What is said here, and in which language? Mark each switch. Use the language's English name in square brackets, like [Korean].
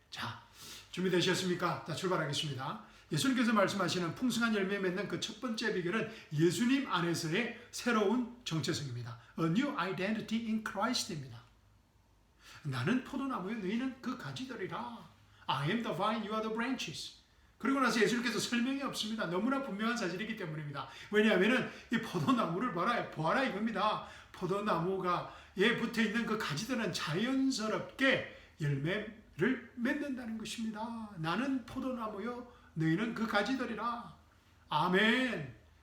[Korean] 자, 준비되셨습니까? 자, 출발하겠습니다. 예수님께서 말씀하시는 풍성한 열매 맺는 그 첫 번째 비결은 예수님 안에서의 새로운 정체성입니다. [English] A new identity in Christ [Korean] 입니다. 나는 포도나무요, 너희는 그 가지들이라. [English] I am the vine, you are the branches. [Korean] 그리고 나서 예수님께서 설명이 없습니다. 너무나 분명한 사실이기 때문입니다. 왜냐하면 이 포도나무를 보아라 이겁니다. 포도나무가에 붙어있는 그 가지들은 자연스럽게 열매를 맺는다는 것입니다. 나는 포도나무요, 너희는 그 가지들이라. 아멘.